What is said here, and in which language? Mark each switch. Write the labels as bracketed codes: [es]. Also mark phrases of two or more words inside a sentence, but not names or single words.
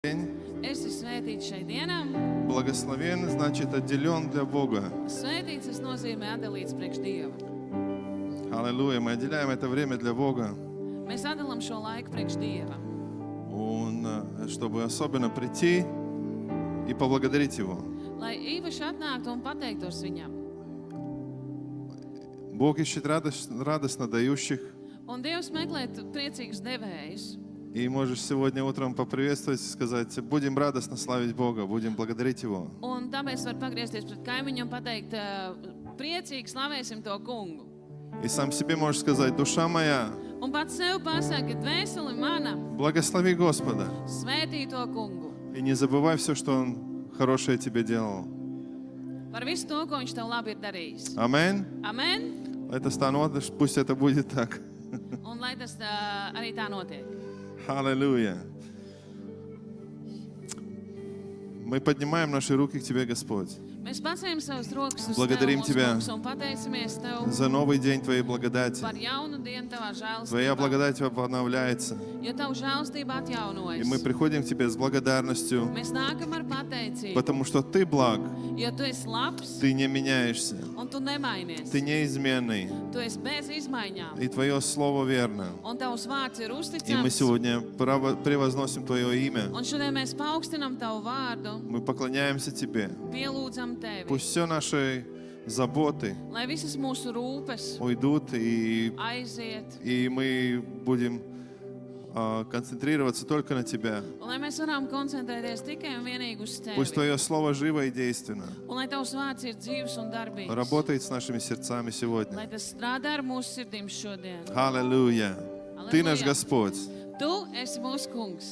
[ru] День. [lv] Esi svētīts šai dienā. [ru] Благословен значит отделен для Бога. [lv] Svētīts tas nozīmē atdalīts priekš Dieva. [ru] Аллилуйя. Мы отделяем это время для Бога. [lv] Mēs atdalam šo laiku priekš Dieva. [ru] Чтобы особенно прийти и поблагодарить Его. [lv] Lai īpaši atnāktu un pateiktos Viņam. [ru] Бог ищет радостно дающих. [lv] Un Dievs meklē priecīgus devējus. [ru] И можешь сегодня утром поприветствовать и сказать: будем радостно славить Бога, будем благодарить Его. [lv] Un tāpēc var pagriezties pret kaimiņu un pateikt: priecīgi slavēsim to kungu. [ru] И сам себе можешь сказать: душа моя, [lv] Un pats sev pasaka: dvēseli mana, [ru] благослови Господа. [lv] svētī to kungu. [ru] И не забывай все, что Он хорошее тебе делал. [lv] Par visu to, ko Viņš tev labi ir darījis. [ru] Аминь. [lv] Amen. [ru] Это станет, пусть это будет так. [lv] Un lai tas arī tā notiek. [ru] Аллилуйя. Мы поднимаем наши руки к Тебе, Господь. [lv] Mēs paceļam savas rokas uz [ru] Благодарим [lv] Tev, [ru] Тебя [lv] mūsu kungs, un pateicamies Tev [ru] За новый день Твоей благодати. [lv] par jaunu dienu Tavā [ru] Твоя [lv] žēlstībā, [ru] благодать обновляется. [lv] jo Tavu žēlstība [ru] И мы [lv] atjaunojas. [ru] приходим к Тебе с благодарностью, [lv] Mēs nākam ar pateicību, [ru] потому что Ты благ, [lv] jo Tu esi labs [ru] Ты не меняешься, [lv] un Tu nemainies. [ru] Ты неизменный, [lv] Tu esi bez izmaiņām, [ru] и Твое Слово верно. [lv] un Tavs vārds ir [ru] И мы [lv] uzticams. [ru] сегодня превозносим Твое имя. [lv] Un šodien mēs paaugstinam Tavu vārdu, [ru] Мы поклоняемся Тебе. [lv] pielūdzam Tevi, [ru] Пусть все наши заботы [lv] lai visas mūsu rūpes [ru] уйдут, [lv] aiziet, [ru] и мы будем концентрироваться только на Тебя. [lv] un lai mēs varam koncentrēties tikai un vienīgi uz [ru] Пусть [lv] Tevi. [ru] Твое Слово живо и действенно [lv] Un lai Tavs vārds ir dzīvs un darbīgs. [ru] работает с нашими сердцами [lv] Lai [ru] сегодня. [lv] tas strādā ar mūsu sirdīm šodien. [ru] Аллилуйя. Ты наш Господь. [lv] Tu esi mūsu kungs.